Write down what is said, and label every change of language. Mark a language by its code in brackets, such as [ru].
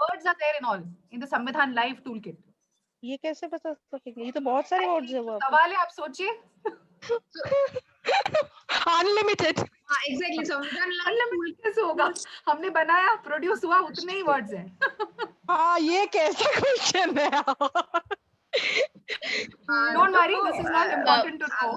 [en] words are there in all in the Samvidhan Live toolkit? [hi] ये कैसे बता सकेंगे? ये तो बहुत सारे वर्ड्स है वो। सवाल है, आप सोचिए। अनलिमिटेड। हाँ एग्जैक्टली, संविधान अनलिमिटेड कैसे होगा? हमने बनाया, प्रोड्यूस हुआ, उतने ही वर्ड्स हैं। हाँ, ये कैसा क्वेश्चन है? [en] Don't worry, this is not important to know.